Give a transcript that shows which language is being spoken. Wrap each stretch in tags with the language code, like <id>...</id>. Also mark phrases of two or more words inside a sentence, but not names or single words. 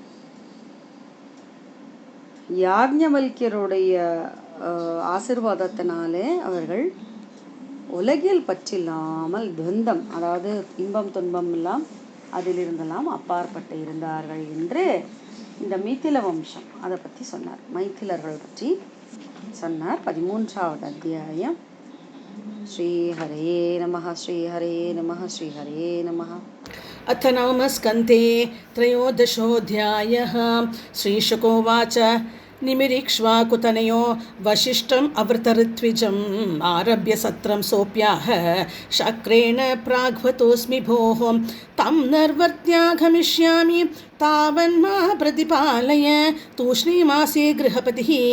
<ta>யாக்ஞவல்கியருடைய ஆசீர்வாதத்தினாலே அவர்கள் உலகில் பற்றில்லாமல் துவந்தம், அதாவது இன்பம் துன்பம் எல்லாம் அதிலிருந்தெல்லாம் அப்பாற்பட்டு இருந்தார்கள் என்று இந்த மிதில வம்சம் அதை பற்றி சொன்னார். மைத்திலர்கள் பற்றி சொன்னார். 13வது அத்தியாயம்.</ta> <sa>श्रीहरे नमः श्रीहरे नमः श्रीहरे नमः. अथ नवमस्कन्धे 13 श्रीशुकोवाच निमिरीक्ष्वाकुतनयो वसिष्ठम् अवृतऋत्विजम् आरभ्य सत्रं सोऽप्याह शक्रेण प्राग्वतोऽस्मि भोः तं निर्वर्त्यागमिष्यामि तावन्मा प्रतिपालय तूष्णीमासे गृहपतिः</sa>